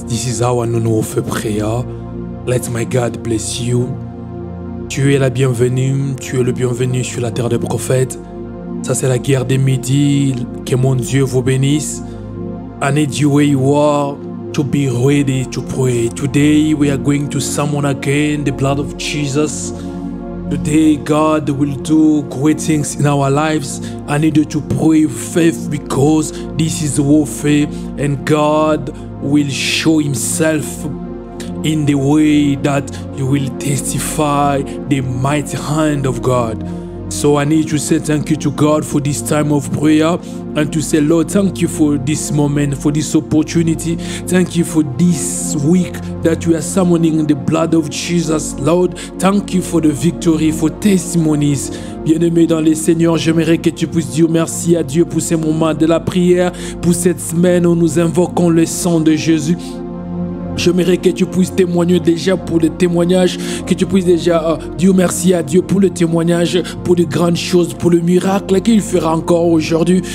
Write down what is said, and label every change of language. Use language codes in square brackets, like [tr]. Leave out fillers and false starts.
[en] This is our no-no-offer prayer. Let my God bless you. [fr] Tu es la bienvenue, tu es le bienvenu sur la terre des prophètes. Ça c'est la guerre des midis. Que mon Dieu vous bénisse. [en] I need you where you are to be ready to pray. Today we are going to summon again the blood of Jesus. Today God will do great things in our lives. I need you to pray with faith because this is warfare and God will show himself in the way that you will testify the mighty hand of God. So I need to say thank you to God for this time of prayer and to say, Lord, thank you for this moment, for this opportunity. Thank you for this week that we are summoning the blood of Jesus. Lord, thank you for the victory, for testimonies. [fr] Bien-aimé dans les Seigneurs, j'aimerais que tu puisses dire merci à Dieu pour ces moments de la prière, pour cette semaine où nous invoquons le sang de Jésus. J'aimerais que tu puisses témoigner déjà pour le témoignage, que tu puisses déjà dire merci à Dieu pour le témoignage, pour de grandes choses, pour le miracle qu'il fera encore aujourd'hui.